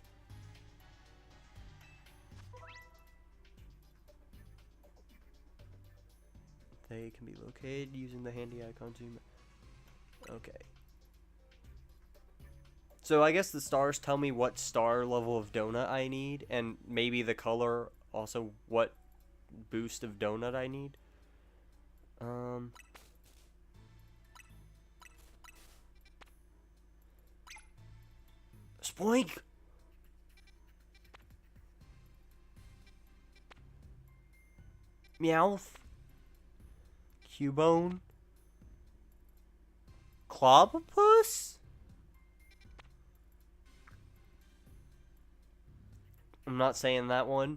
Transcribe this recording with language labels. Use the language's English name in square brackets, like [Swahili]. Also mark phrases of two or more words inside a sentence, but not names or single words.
[English] They can be located using the handy icon zoom. Okay. So I guess the stars tell me what star level of donut I need, and maybe the color also what boost of donut I need. Spoink! Meowth. Cubone. Clobbopus? I'm not saying that one.